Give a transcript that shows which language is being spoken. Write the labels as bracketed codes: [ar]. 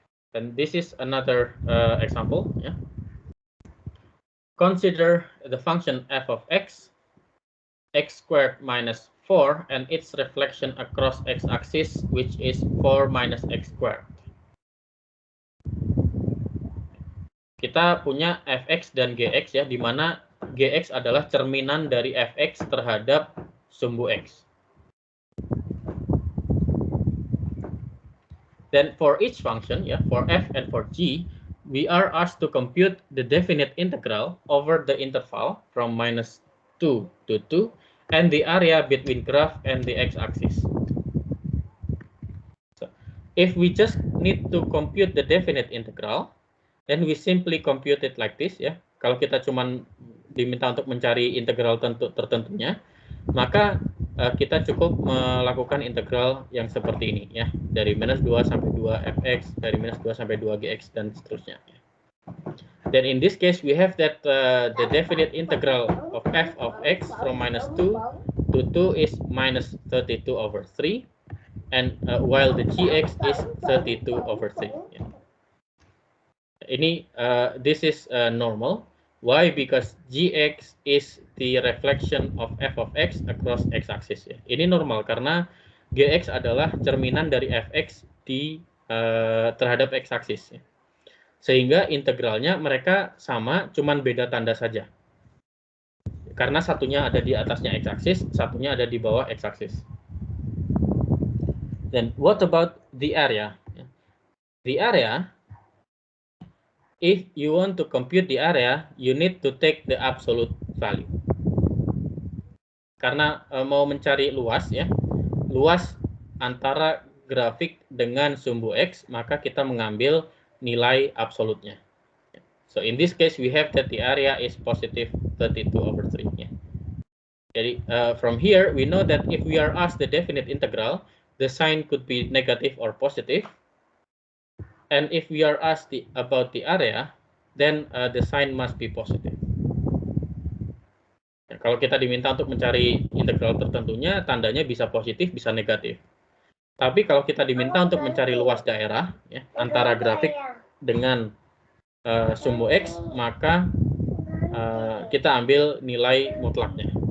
[en] Then this is another example. Yeah. Consider the function f of x squared minus 4, and its reflection across x-axis, which is 4 minus x squared. [id] Kita punya fx dan gx, ya, di mana gx adalah cerminan dari fx terhadap sumbu x. [en] Then for each function, yeah, for f and for g, we are asked to compute the definite integral over the interval from minus 2 to 2 and the area between graph and the x-axis. So, if we just need to compute the definite integral, then we simply compute it like this, ya. [id] Kalau kita cuman diminta untuk mencari integral tertentunya, maka kita cukup melakukan integral yang seperti ini, ya, dari minus 2 sampai 2 fx, dari minus 2 sampai 2 gx, dan seterusnya. [en] Then in this case we have that the definite integral of f of x from minus 2 to 2 is minus 32 over 3, and while the gx is 32 over 3. Ya. Ini this is normal. Why? Because gx is the reflection of f of x across x-axis. Ya. [id] Ini normal karena gx adalah cerminan dari fx di terhadap x-axis. Ya. Sehingga integralnya mereka sama, cuman beda tanda saja. Karena satunya ada di atasnya x-axis, satunya ada di bawah x-axis. [en] Then what about the area? The area, if you want to compute the area, you need to take the absolute value. [id] Karena mau mencari luas, ya, luas antara grafik dengan sumbu x, maka kita mengambil nilai absolutnya. [en] So in this case we have that the area is positive 32 over 3. Ya. Jadi from here we know that if we are asked the definite integral, the sign could be negative or positive. And if we are asked about the area, then the sign must be positive. [id] Ya, kalau kita diminta untuk mencari integral tertentunya, tandanya bisa positif, bisa negatif. Tapi kalau kita diminta untuk mencari luas daerah, ya, antara grafik dengan sumbu x, maka kita ambil nilai mutlaknya.